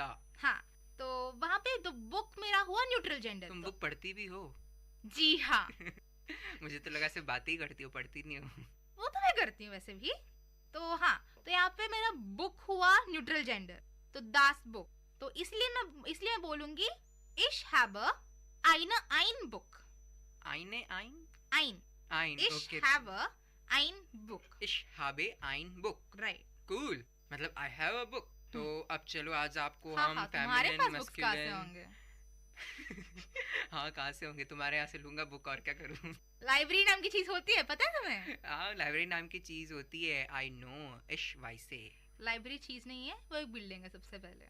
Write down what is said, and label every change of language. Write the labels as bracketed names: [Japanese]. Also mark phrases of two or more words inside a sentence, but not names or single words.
[Hindi] हाँ, तो वहाँ पे तो बुक मेरा हुआ न्यूट्रल जेंडर। तुम बुक पढ़ती भी हो? जी हाँ। मुझे तो लगा सिर्फ बातें ही करती हो, पढ़ती नहीं हो। वो तो मैं करती हूँ वैसे भी। तो हाँ, तो यहाँ पे मेरा बुक हुआ न्यूट्रल जेंडर, तो [German] das Book. [Hindi] तो इसलिए मैं बोलूंगी [German] Ich have eine ein Book. Eine ein? Ein. Ein. Ich okay. have ein Book. Ich habe ein Book. [English] Right. Cool. मतलब I have a book. [Hindi] तो अब चलो आज आपको हाँ, हम हाँ, तुम्हारे feminine, पास books कहाँ से होंगे? हाँ, कहाँ से होंगे? तुम्हारे यहाँ से लूंगा बुक, और क्या करूँ? लाइब्रेरी नाम की चीज होती है, पता है तुम्हें? हाँ, लाइब्रेरी नाम की चीज होती है। [English] I know. [Hindi] इश वैसे। लाइब्रेरी चीज नहीं है, वो एक बिल्डिंग है सबसे पहले।